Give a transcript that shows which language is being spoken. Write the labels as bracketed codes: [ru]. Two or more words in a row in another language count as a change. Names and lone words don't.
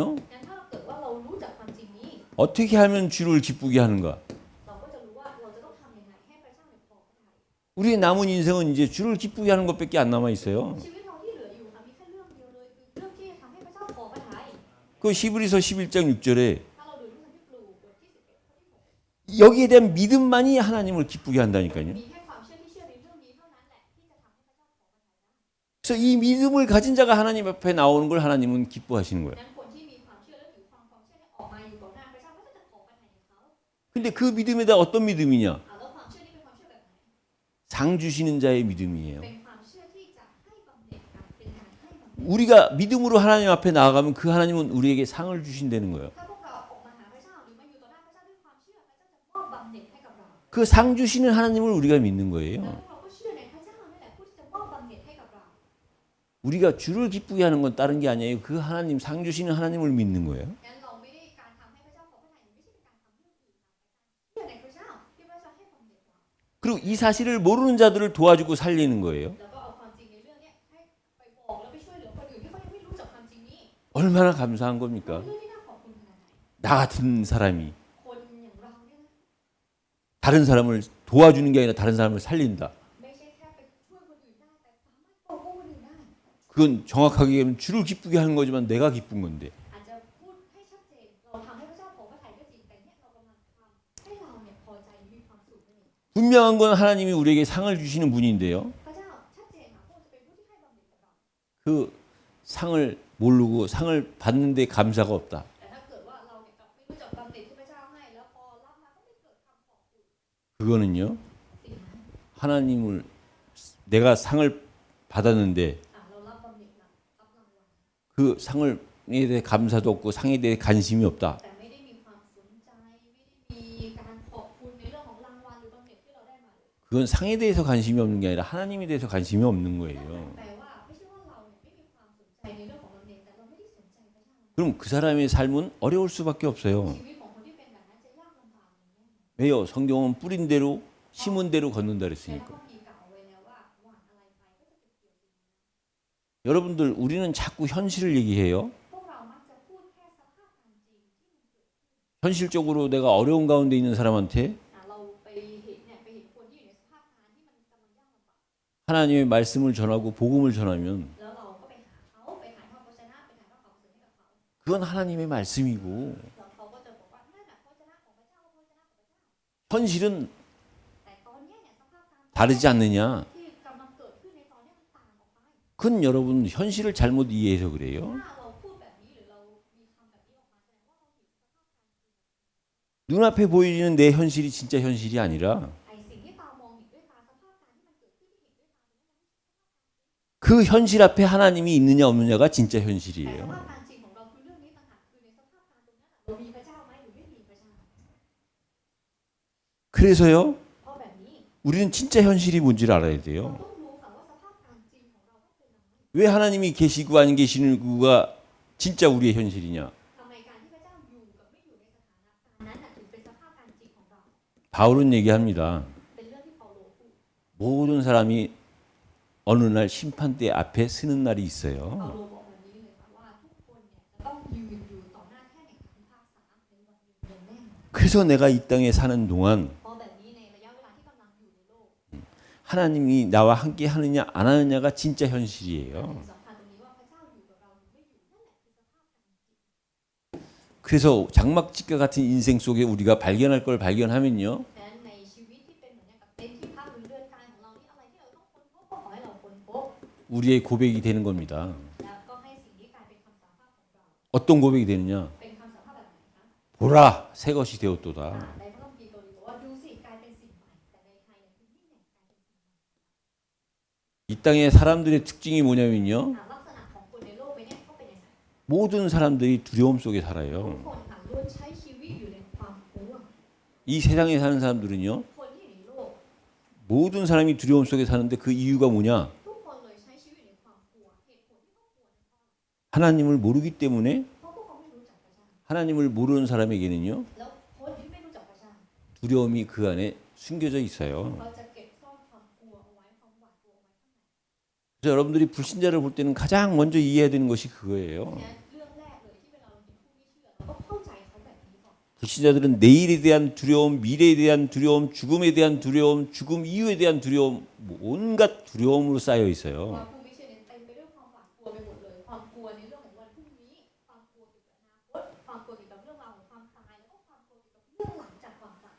[th] งั้นถ้าเกิดว่าเรารู้จักความจริงนี้ [ko] 어떻게 하면 주를 기쁘게 하는가? [th] เราก็จะรู้ว่าเราจะต้องทำยังไงให้พระเจ้าเนี่ยพอพระทัย [ko] 우리의 남은 인생은 이제 주를 기쁘게 하는 것밖에 안 남아 있어요. [th] ชีวิตเราที่เหลืออยู่ค่ะมีแค่เรื่องเดียวเลยคือเรื่องที่จะทำให้พระเจ้าพอพระทัย [ko] 그 히브리서 11장 6절에 [th] ถ้าเราดูเรื่องที่ปลูกบทที่11ข้อที่6 [ko] 여기에 대한 믿음만이 하나님을 기쁘게 한다니까요. [th] มีแค่ความเชื่อที่เชื่อในเรื่องนี้เท่านั้นแหละที่จะทำให้พระเจ้าพอพระทัยได้ [ko] 그래서 이 믿음을 가진 자가 하나님 앞에 나오는 걸 하나님은 기뻐하시는 거예요. [th] นั้นคนที่มีความเชื่อและถือความเชื่อเนี่ยออกมาอยู่ต่อหน้าพระเจ้าพระเจ้าจะพอพระทัยในเขา [ko] 근데 그 믿음에다 어떤 믿음이냐? [th] แล้วความเชื่อนี้เป็นความเชื่อแบบไหน [ko] 상 주시는 자의 믿음이에요. [th] เป็นความเชื่อที่จะให้บำเหน็จค่ะเป็นการให้บำเหน็จ [ko] 우리가 믿음으로 하나님 앞에 나아가면 그 하나님은 우리에게 상을 주신다는 거예요. [th] ถ้าพวกเราออกมาหาพระเจ้าหรือมาอยู่ต่อหน้าพระเจ้าด้วยความเชื่อพระเจ้าจะมอบบำเหน็จให้กับเรา [ko] 그 상 주시는 하나님을 우리가 믿는 [th] แล้ว [ko] 거예요. [th] พวกเราก็เชื่อในพระเจ้านั่นแหละผู้ที่จะมอบบำเหน็จให้กับเรา [ko] 우리가 주를 기쁘게 하는 건 다른 게 아니에요. 그 하나님 상 주시는 하나님을 믿는 거예요. [th] งั้นเราไม่ได้การทำให้พระเจ้าพอพระทัยไม่ใช่เป็นการทำเรื่องอื่นค่ะเชื่อในพระเจ้าที่พระเจ้าให้บำเหน็จเรา [ko] 그리고 이 사실을 모르는 자들을 도와주고 살리는 거예요. [th] แล้วก็เอาความจริงในเรื่องนี้ให้ไปบอกแล้วไปช่วยเหลือคนอื่นที่เขายังไม่รู้จักความจริงนี้ [ko] 얼마나 감사한 [th] เรื่ [ko] 겁니까? [th] องที่น่าขอบคุณขนาดไหน [ko] 나 같은 사람이 [th] คนอย่างเราเนี่ยนะ [ko] 다른 사람을 도와주는 게 아니라 다른 사람을 살린다. [th] ไม่ใช่แค่ไปช่วยคนอื่นได้แต่สามารถปกป้องคนอื่นได้ [ko] 그건 정확하게 얘기하면 주를 기쁘게 하는 거지만 내가 기쁜 건데. [th] อาจจะพูดให้ชัดเจนเราทำให้พระเจ้าพอพระทัยก็จริงแต่เนี่ยเรากำลังทำให้เราเนี่ยพอใจมีความสุขนั่นเอง [ko] 분명한 건 하나님이 우리에게 상을 주시는 분인데요. [th] พระเจ้าชัดเจนค่ะพระองค์จะเป็นผู้ที่ให้บำเหน็จกับเรา [ko] 그 상을 모르고 상을 받는데 감사가 없다. [th] แต่ถ้าเกิดว่าเราเนี่ยกลับไม่รู้จักบำเหน็จที่พระเจ้าให้แล้วพอรับมาก็ไม่เกิดคำขอบคุณ [ko] 그거는요. [th] สิ่งนั้น [ko] 하나님을 내가 상을 받았는데 [th] เรารับบำเหน็จรับรางวัล [ko] 그 상에 대해 감사도 없고 상에 대해 관심이 없다. [th] แต่ไม่ได้มีความสนใจไม่ได้มีการขอบคุณในเรื่องของรางวัลหรือบำเหน็จที่เราได้มาเลย [ko] 그건 상에 대해서 관심이 없는 게 아니라 하나님에 대해서 관심이 없는 거예요. [th] แปลว่าไม่ใช่ว่าเราเนี่ยไม่มีความสนใจในเรื่องของบำเหน็จแต่เราไม่ได้สนใจพระเจ้า [ko] 그럼 그 사람의 삶은 어려울 수밖에 없어요. [th] ชีวิตของคนที่เป็นแบบนั้นจะยากลำบากอย่างแน่นอน [ko] 왜요? 성경은 뿌린 대로 심은 대로 걷는다 [th] แต่ [ko] 그랬으니까. [th] ก็มีกล่าวไว้แล้วว่าหว่านอะไรไปก็จะเก็บเกี่ยวสิ่งนั้น [ko] 여러분들 우리는 자꾸 현실을 얘기해요. [th] พวกเรามักจะพูดแค่สภาพความจริงที่มันเกิด [ko] 현실적으로 내가 어려운 가운데 있는 사람한테 [th] เราไปเห็นเนี่ยไปเห็นคนที่อยู่ในสภาพการที่มันกำลังยากลำบาก [ko] 하나님의 말씀을 전하고 복음을 전하면 [th] แล้วเราก็ไปหาเขาไปถ่ายทอดพระชนะไปถ่ายทอดความประเสริฐให้กับเขา [ko] 그건 하나님의 말씀이고 [th] แล้วเขาก็จะบอกว่านั่นแหละพระชนะของพระเจ้าพระชนะของพระเจ้า [ko] 현실은 [th] แต่ตอนเนี้ยเนี่ยสภาพการ [ko] 다르지 않느냐? [th] ที่กำลังเกิดขึ้นในตอนเนี้ยมันต่างออกไป [ko] 그건 여러분 현실을 잘못 이해해서 그래요. [th] ถ้าเราพูดแบบนี้หรือเรามีคำแบบนี้ออกมาแสดงว่าเราเห็นสภาพการจริง [ko] 눈앞에 보이는 내 현실이 진짜 현실이 아니라 [th] ไอ้สิ่งที่ตามองเห็นด้วยตาสภาพการที่มันเกิดขึ้นที่เห็นด้วยตาเนี่ย [ko] 그 현실 앞에 하나님이 있느냐 없느냐가 진짜 [th] แต่ส [ko] 현실이에요. [th] ภาพการจริงของเราคือเรื่องนี้ต่างหากคือในสภาพการตรงนั้นเรามีพระเจ้าไหมหรือไม่มีพระเจ้า [ko] 그래서요. [th] เพราะแบบนี้ [ko] 우리는 진짜 현실이 뭔지를 알아야 [th] เรา [ko] 돼요. [th] ต้องรู้ค่ะว่าสภาพการจริงของเราต้องเป็นอย่างไร [ko] 왜 하나님이 계시고 안 계시는가 진짜 우리의 현실이냐? [th] ทำไมการที่พระเจ้าอยู่กับไม่อยู่ในสถานะการนั้นน่ะถึงเป็นสภาพการจริงของเรา [ko] 바울은 얘기합니다. [th] เป็นเรื่องที่เปาโลพูด [ko] 모든 사람이 어느 날 심판대 앞에 서는 날이 [th] เปา [ko] 있어요. [th] โลบอกแบบนี้เลยค่ะว่าทุกคนเนี่ยจะต้องยืนอยู่ต่อหน้าแท่นแห่งการพิพากษาในวันหนึ่งอย่างแน่นอน [ko] 그래서 내가 이 땅에 사는 동안 [th] เพราะแบบนี้ในระยะเวลาที่กำลังอยู่ในโลก [ko] 하나님이 나와 함께 하느냐 안 하느냐가 진짜 현실이에요. [th] สำคัญตรงนี้ว่าพระเจ้าอยู่กับเราหรือไม่อยู่นั่นแหละคือสภาพการจริง [ko] 그래서 장막집과 같은 인생 속에 우리가 발견할 걸 발견하면요. [th] ฉะนั้นในชีวิตที่เป็นเหมือนอย่างกับเต็นท์ที่พักหรือเรือนกายของเรานี่อะไรที่เราต้องค้นพบก็ขอให้เราค้นพบ [ko] 우리의 고백이 되는 겁니다. [th] แล้วก็ให้สิ่งนี้กลายเป็นคำสารภาพของเรา [ko] 어떤 고백이 되느냐? [th] เป็นคำสารภาพแบบไหนคะ [ko] 보라 새 것이 되었도다. [th] ในพระคัมภีร์เกาหลีบอกว่าดูสิกลายเป็นสิ่งใหม่แต่ในไทยเนี่ยคือยิ่งใหญ่กลายเป็นสิ่งใหม่ [ko] 이 땅의 사람들의 특징이 뭐냐면요. [th] ลักษณะของคนในโลกใบเนี้ยก็เป็นอย่างไร [ko] 모든 사람들이 두려움 속에 [th] ทุก [ko] 살아요. [th] คนค่ะล้วนใช้ชีวิตอยู่ในความกลัว [ko] 이 세상에 사는 사람들은요. [th] คนที่อยู่ในโลก [ko] 모든 사람이 두려움 속에 사는데 그 이유가 뭐냐? [th] ทุกคนเลยใช้ชีวิตอยู่ในความกลัวเหตุผลที่เขากลัวเนี่ย [ko] 하나님을 모르기 때문에 [th] เพราะพวกเขาไม่รู้จักพระเจ้า [ko] 하나님을 모르는 사람에게는요 [th] แล้วคนที่ไม่รู้จักพระเจ้า [ko] 두려움이 그 안에 숨겨져 있어요. [th] เขาจะเก็บซ่อนความกลัวเอาไว้ความหวาดกลัวเอาไว้ข้างใน [ko] 그래서 여러분들이 불신자를 볼 때는 가장 먼저 이해해야 되는 것이 그거예요. [th] เนี่ยเรื่องแรกเลยที่เวลาเราเห็นผู้ไม่เชื่อเราต้องเข้าใจเขาแบบนี้ก่อน [ko] 불신자들은 내일에 대한 두려움, 미래에 대한 두려움, 죽음에 대한 두려움, 죽음 이후에 대한 두려움, 온갖 두려움으로 쌓여 [th] ว่า [ko] 있어요. [th] ผู้ไม่เชื่อเนี่ยเต็มไปด้วยความหวาดกลัวไปหมดเลยความกลัวในเรื่องของวันพรุ่งนี้ความกลัวเกี่ยวกับอนาคตความกลัวเกี่ยวกับเรื่องราวของความตายแล้วก็ความกลัวเกี่ยวกับเรื่องหลังจากความตาย